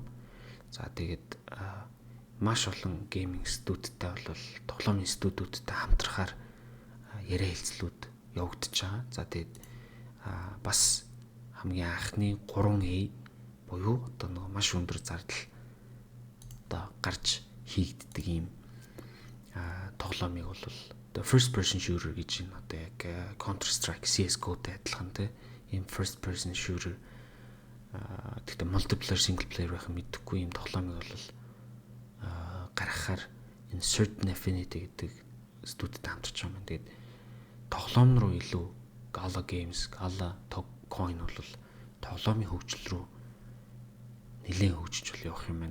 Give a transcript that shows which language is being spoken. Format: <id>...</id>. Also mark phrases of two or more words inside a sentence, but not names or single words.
<mn>За тэгээд маш олон гейминг студиудтай бол тоглоомын студиудтай хамтрахаар яриа хэлцлүүд явагдаж байгаа. За тэгээд бас хамгийн анхны 3A буюу одоо нэг маш өндөр зардал одоо гарч хийгддэг ийм тоглоомыг бол одоо</mn> <en>first person shooter</en> <mn>гэж энэ одоо яг Counter Strike CS:GO-тэй адилхан тийм ийм</mn> <en>first person shooter</en> <mn>тэгтээ</mn> <en>multiplayer single player</en> <mn>байх юм мэдэхгүй ийм тоглоомыг бол гаргахаар энэ Certain Affinity гэдэг студид хамтарч байгаа юм. Тэгээд тоглоом руу илүү Gala Games, Gala Coin бол тоглоомын хөгжил рүү нэлээд хөгжиж бол явах юм байна.</mn>